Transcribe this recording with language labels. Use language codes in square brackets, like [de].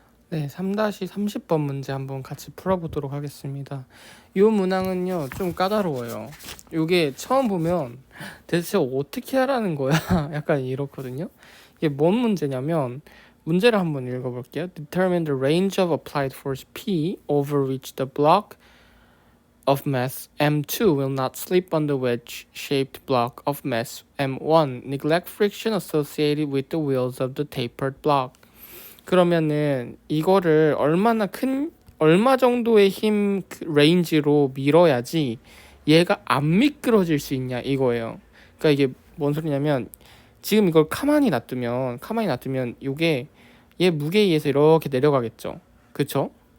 [ko] 네, 3-30번 문제 한번 같이 풀어보도록 하겠습니다. 이 문항은요, 좀 까다로워요. 이게 처음 보면 대체 어떻게 하라는 거야? 약간 이렇거든요. 이게 뭔 문제냐면, 문제를 한번 읽어볼게요. [en] Determine the range of applied force P over which the block of mass M2 will not slip on the wedge-shaped block of mass M1. Neglect friction associated with the wheels of the tapered block. [ko] 그러면은 이거를 얼마 정도의 힘 레인지로 밀어야지 얘가 안 미끄러질 수 있냐 이거예요. 그러니까 이게 뭔 소리냐면 지금 이걸 가만히 놔두면 이게 얘 무게에 의해서 이렇게 내려가겠죠. 그쵸?